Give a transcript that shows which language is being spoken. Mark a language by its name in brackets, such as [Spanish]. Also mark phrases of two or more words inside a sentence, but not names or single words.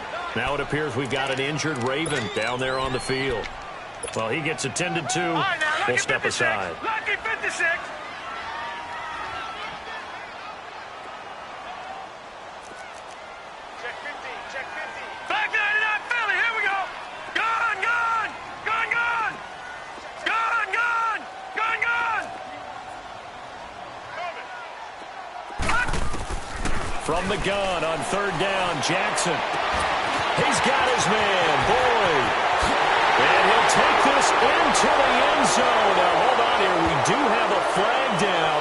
[English] Now it appears we've got an injured Raven down there on the field. Well, he gets attended to. Right, now, We'll step 56. aside. Lucky 56. Check 50, check 50. Back 99 Philly, here we go. Gone, gone, gone, gone. Gone, gone, gone, gone. From the gun on 3rd down, Jackson. He's got his man, Boyd. And he'll take this into the end zone. Now, hold on here. We do have a flag down.